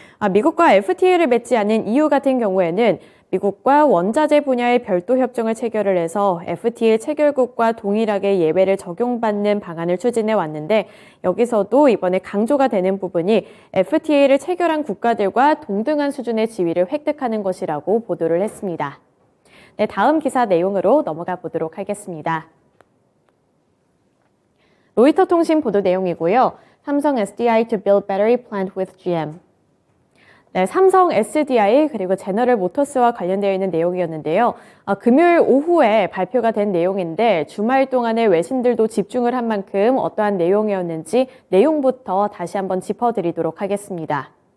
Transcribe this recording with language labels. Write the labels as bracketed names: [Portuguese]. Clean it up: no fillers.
[Korean] 미국과 FTA를 맺지 않은 EU 같은 경우에는 미국과 원자재 분야의 별도 협정을 체결을 해서 FTA 체결국과 동일하게 예외를 적용받는 방안을 추진해 왔는데 여기서도 이번에 강조가 되는 부분이 FTA를 체결한 국가들과 동등한 수준의 지위를 획득하는 것이라고 보도를 했습니다. 네, 다음 기사 내용으로 넘어가 보도록 하겠습니다. 로이터 통신 보도 내용이고요. [English] 삼성 SDI to build battery plant with GM. [Korean] 네, 삼성 SDI 그리고 제너럴 모터스와 관련되어 있는 내용이었는데요. 금요일 오후에 발표가 된 내용인데 주말 동안에 외신들도 집중을 한 만큼 어떠한 내용이었는지 내용부터 다시 한번 짚어드리도록 하겠습니다.